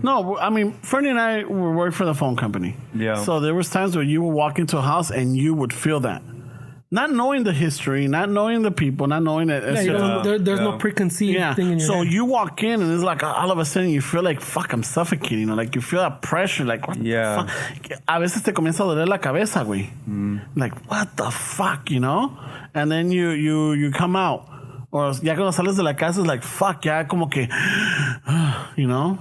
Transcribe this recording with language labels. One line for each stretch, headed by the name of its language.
English: No, I mean, Fernie and I worked for the phone company. Yeah. So there was times where you would walk into a house and you would feel that. Not knowing the history, not knowing the people, not knowing that. There's no preconceived thing in your head. You walk in and it's like all of a sudden you feel like, fuck, I'm suffocating. Like you feel that pressure. Like, what the fuck?
Spanish: A veces te comienza a doler la cabeza, güey.
English: Like, what the fuck, you know? And then you come out.
Spanish: Or ya cuando sales de la casa
English: it's like, fuck,
Spanish: ya como que,
English: you know?